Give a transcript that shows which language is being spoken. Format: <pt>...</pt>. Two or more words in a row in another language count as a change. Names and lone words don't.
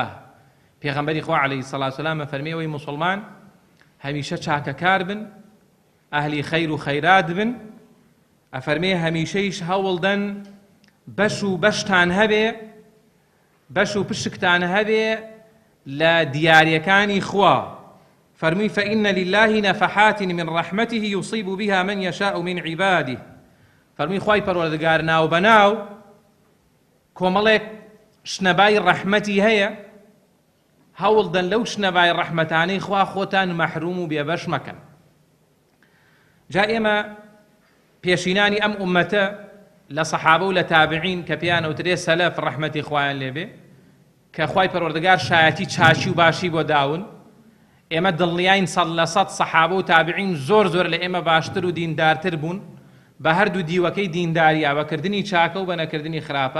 <ckb>پێغەمبەری خوا</ckb> <ar>عەلەیهی سەڵات وسەلام</ar> <ckb>فەرمیێ ئەوەی موسڵمان هەمیشە چاکەکار بن، ئەهلی خەیر و خەیرات بن، ئەفەرمێ هەمیشەیش هەوڵدەن بەش و بەشتان هەبێ، بەش و پشکتان هەبێ لە دیاریەکانی خوا. فەرمووی</ckb> <ar>فإن لله نفحات من رحمته يصيب بها من يشاء من عباده.</ar> <ckb>فەرمووی خوای پەروەردگار ناو بەناو کۆمەڵێک شنەبای ڕەحمەتی هەیە، هەوڵدەن لەو شنەبای ڕەحمەتانەی خوا خۆتان مەحروم و بێبەش مەکەن. جا ئێمە پێشینانی ئەم ئومەتە لە سەحابە و لە تابعین کە پێیان ئەوترێ سەلەف ڕەحمەتی خوایان لێبێ، کە خوای پەروەردگار شایەتی چاچی و باشی بۆ داون، ئێمە دڵنیاین 100% سەحابە و تابعین زۆر لە ئێمە باشتر و دیندارتر بوون بە هەردوو دیوەکەی دینداریە، بەکردنی چاکە و بە نەکردنی خراپە.</ckb>